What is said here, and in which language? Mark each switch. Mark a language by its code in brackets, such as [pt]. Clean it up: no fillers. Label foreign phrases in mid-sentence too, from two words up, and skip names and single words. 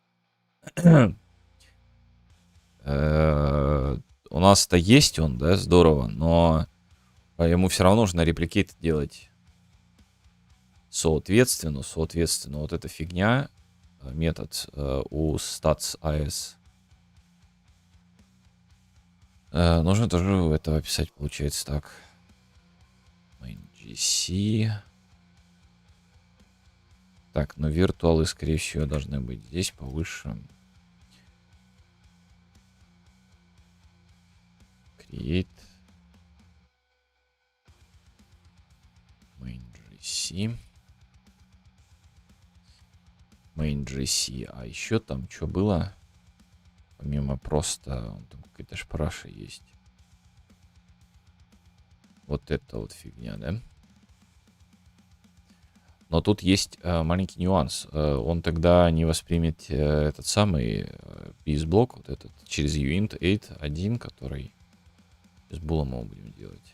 [ru] У нас-то есть он, да, здорово, но ему все равно нужно репликейт делать. Соответственно, вот эта фигня, метод у stats.as, нужно тоже это описать, получается так. GC. Так, но виртуалы, скорее всего, должны быть здесь повыше. Create. [en] Main GC. Main GC. [ru] А еще там что было? Помимо просто... Там какая-то шпраша есть. Вот это вот фигня, да? Но тут есть маленький нюанс. Он тогда не воспримет этот самый piece-блок, вот этот, через uint 8.1, который с булом мы будем делать.